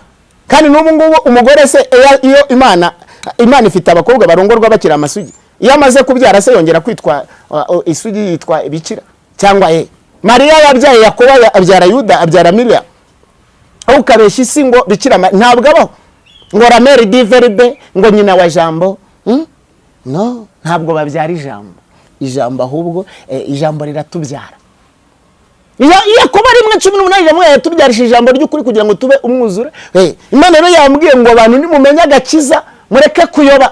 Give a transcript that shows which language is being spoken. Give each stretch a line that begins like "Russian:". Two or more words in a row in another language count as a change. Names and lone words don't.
Kinyarwanda: Kandi n'ubu ngubu umugore se iyo Imana ifite abakobwa barongorwa bakira amasugi, iyo amaze kubyara se yongera kwitwa isugi yitwa bikira cyangwa Mariya yabyaye Yakobo abyara Yuda abyara Miriam, aho ukabeshya isi ngo bikira ntabwo abaho ngo
French: la mère du verbe
Kinyarwanda: ngo nyina wa jambo. No, ntabwo babyara ijambo ahubwo ijambo riratubyara. Yakobo 1:18 jamwe yatubyarishije ijambo ry'ukuri kugira ngo tube umwuzure. Imana rero yambwiye ngo abantu nimumenya agakiza mureke kuyoba.